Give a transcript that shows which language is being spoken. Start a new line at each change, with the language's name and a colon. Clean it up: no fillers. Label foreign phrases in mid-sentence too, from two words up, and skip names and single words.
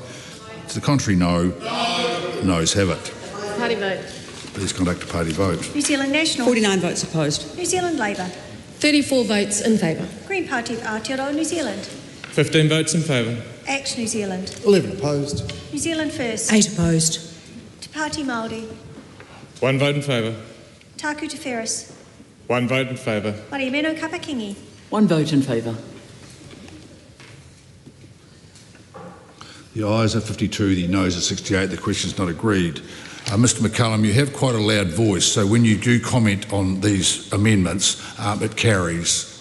English: To the contrary, no. Noes have it. Party vote. Please conduct a party vote. New Zealand National. 49 votes opposed. New Zealand Labour. 34 votes in favour. Green Party of Aotearoa, New Zealand. 15 votes in favour. Act New Zealand. 11 opposed. New Zealand First. 8 opposed. Te Pāti Māori. 1 vote in favour. Taku Te Whereas. 1 vote in favour. Mariameno Kapakingi. 1 vote in favour. The ayes are 52, the noes are 68. The question is not agreed. Mr McCallum, you have quite a loud voice, so when you do comment on these amendments, it carries.